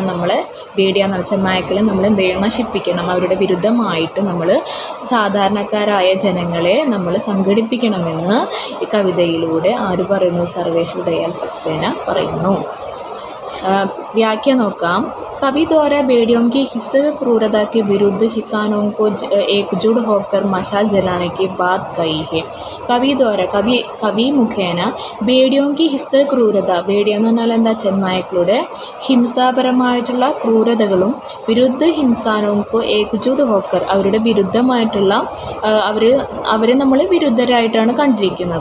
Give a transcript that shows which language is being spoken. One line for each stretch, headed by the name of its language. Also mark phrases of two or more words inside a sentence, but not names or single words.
Malayalam: നമ്മളെ ബേഡിയ എന്ന ചെന്നായ്ക്കളെ നമ്മൾ എന്ത് ചെയ്യണം? നശിപ്പിക്കണം. അവരുടെ വിരുദ്ധമായിട്ട് നമ്മൾ സാധാരണക്കാരായ ജനങ്ങളെ നമ്മൾ സംഘടിപ്പിക്കണമെന്ന് ഈ കവിതയിലൂടെ ആര് പറയുന്നു? സർവേശ്വർ ദയാൽ സക്സേന പറയുന്നു. വ്യാഖ്യ നോക്കാം.
Hindi: कवि द्वारा बेड़ियों की हिंसक क्रूरता के विरुद्ध किसानों को एकजुट होकर मशाल जलाने की बात कही है.
Malayalam: കവി മുഖേന
Hindi: बेड़ियोंकी हिंसा क्रूरता,
Malayalam: ബേഡിയ എന്ന് പറഞ്ഞാൽ എന്താ, ചെന്നായ്ക്കളുടെ ഹിംസാപരമായിട്ടുള്ള ക്രൂരതകളും വിരുദ്ധ
Hindi: हिंसानोंको एकजुट होकर,
Malayalam: അവരുടെ വിരുദ്ധമായിട്ടുള്ള അവർ നമ്മൾ വിരുദ്ധരായിട്ടാണ് കണ്ടിരിക്കുന്നത്.